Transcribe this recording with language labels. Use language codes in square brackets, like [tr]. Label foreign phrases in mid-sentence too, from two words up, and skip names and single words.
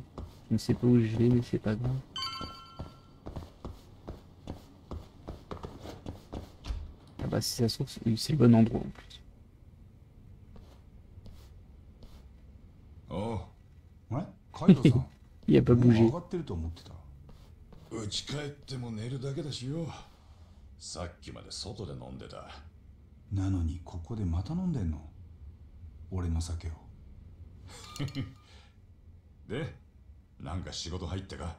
[fr] Je ne sais pas où je vais, mais c'est pas grave. Ah bah, si ça se trouve, c'est le bon endroit en plus. Oh, ouais, Kaido-san. Il a pas bougé. [ja] もう上がってると思ってた。家帰っても寝るだけだしよ。さっきまで外で飲んでた。なのにここでまた飲んでんの？俺の酒を。で、なんか仕事入ったか？